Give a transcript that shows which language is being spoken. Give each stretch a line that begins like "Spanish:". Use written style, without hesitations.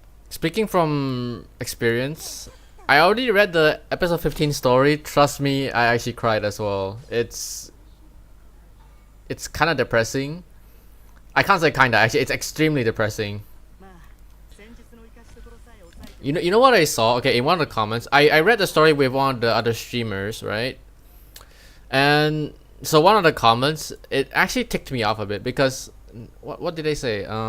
English: Speaking from experience, I already read the episode 15 story. Trust me, I actually cried as well. It's kind of depressing. I can't say kinda, actually it's extremely depressing.
Japanese: まあ、戦術の生かしどころさえ抑えて。
English: You know what I saw? Okay, in one of the comments, I read the story with one of the other streamers, right? And So one of the comments, it actually ticked me off a bit because what did they say?